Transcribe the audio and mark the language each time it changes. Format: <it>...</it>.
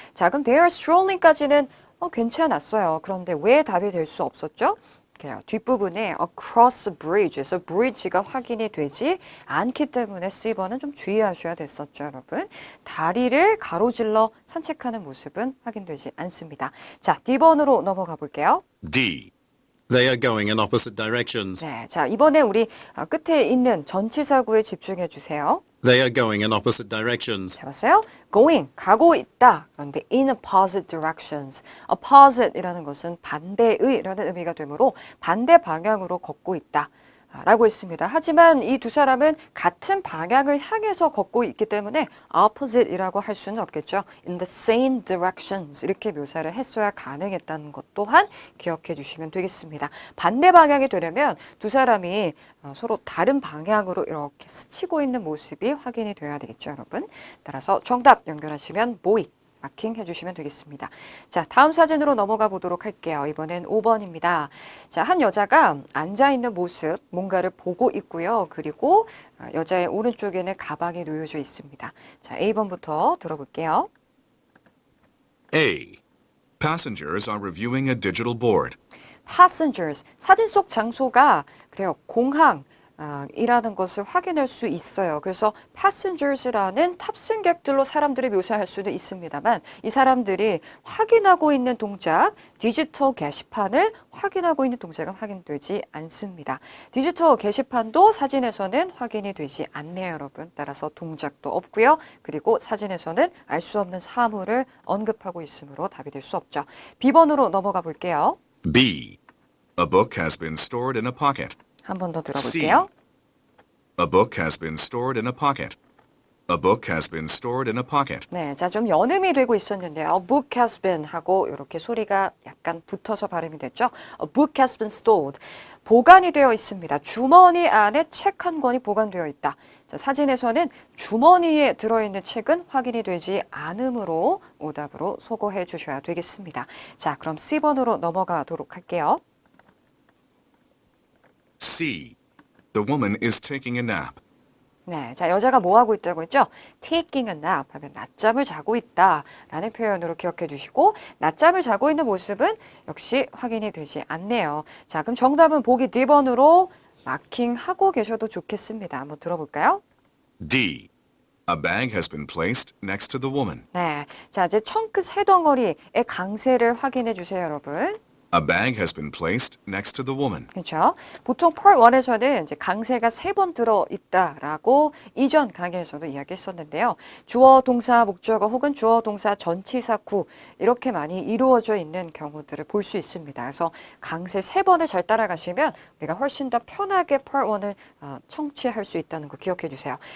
<ko>자, 그럼</ko> <en>they are strolling</en> <ko>까지는 괜찮았어요. 그런데 왜 답이 될 수 없었죠? 그래요. 뒷부분에</ko> <en>across bridge</en> <ko>에서 bridge가 확인이 되지 않기 때문에 C번은 좀 주의하셔야 됐었죠, 여러분. 다리를 가로질러 산책하는 모습은 확인되지 않습니다. 자, D번으로 넘어가 볼게요.</ko> <en>D. They are going in opposite directions.</en> <ko>네, 자, 이번에 우리 끝에 있는 전치사구에 집중해 주세요.</ko> <en>They are going in opposite directions.</en> <ko>잡았어요? going, 가고 있다. 그런데</ko> <en>in opposite directions.</en> <ko>opposite이라는 것은 반대의라는 의미가 되므로 반대 방향으로 걷고 있다. 라고 했습니다. 하지만 이 두 사람은 같은 방향을 향해서 걷고 있기 때문에 opposite이라고 할 수는 없겠죠.</ko> <en>in the same directions</en> <ko>이렇게 묘사를 했어야 가능했다는 것 또한 기억해 주시면 되겠습니다. 반대 방향이 되려면 두 사람이 서로 다른 방향으로 이렇게 스치고 있는 모습이 확인이 돼야 되겠죠, 여러분. 따라서 정답 연결하시면 보이 마킹 해주시면 되겠습니다. 자, 다음 사진으로 넘어가 보도록 할게요. 이번엔 5번입니다. 자, 한 여자가 앉아있는 모습, 뭔가를 보고 있고요. 그리고 여자의 오른쪽에는 가방이 놓여져 있습니다. 자, A번부터 들어볼게요.</ko> <en>A. Passengers are reviewing a digital board.</en> <ko>Passengers, 사진 속 장소가 그래요. 공항. 이라는 것을 확인할 수 있어요. 그래서 passengers라는 탑승객들로 사람들을 묘사할 수도 있습니다만 이 사람들이 확인하고 있는 동작, 디지털 게시판을 확인하고 있는 동작은 확인되지 않습니다. 디지털 게시판도 사진에서는 확인이 되지 않네요, 여러분. 따라서 동작도 없고요. 그리고 사진에서는 알 수 없는 사물을 언급하고 있으므로 답이 될 수 없죠. B번으로 넘어가 볼게요.</ko> <en>B. A book has been stored in a pocket. 한 번 더 들어볼게요. A book has been stored in a pocket. A book has been stored in a pocket.</en> <ko>네, 자, 좀 연음이 되고 있었는데요.</ko> <en>A book has been</en> <ko>하고 이렇게 소리가 약간 붙어서 발음이 됐죠.</ko> <en>A book has been stored.</en> <ko>보관이 되어 있습니다. 주머니 안에 책 한 권이 보관되어 있다. 자, 사진에서는 주머니에 들어있는 책은 확인이 되지 않으므로 오답으로 소거해 주셔야 되겠습니다. 자, 그럼 C번으로 넘어가도록 할게요.</ko> <en>C. The woman is taking a nap.</en> <ko>네, 자, 여자가 뭐 하고 있다고 했죠?</ko> <en>taking a nap</en> <ko>하면 낮잠을 자고 있다라는 표현으로 기억해 주시고 낮잠을 자고 있는 모습은 역시 확인이 되지 않네요. 자, 그럼 정답은 보기 D번으로 마킹하고 계셔도 좋겠습니다. 한번 들어볼까요?</ko> <en>D. A bag has been placed next to the woman.</en> <ko>네, 자, 이제 청크 세 덩어리의 강세를 확인해 주세요, 여러분.</ko> <en>A bag has been placed next to the woman.</en> <ko>그렇죠. 보통 Part 1에서는 이제 강세가 3번 들어 있다라고 이전 강의에서도 이야기했었는데요. 주어, 동사, 목적어 혹은 주어, 동사, 전치사, 구 이렇게 많이 이루어져 있는 경우들을 볼 수 있습니다. 그래서 강세 3번을 잘 따라가시면 우리가 훨씬 더 편하게 Part 1을 청취할 수 있다는 거 기억해 주세요.</ko>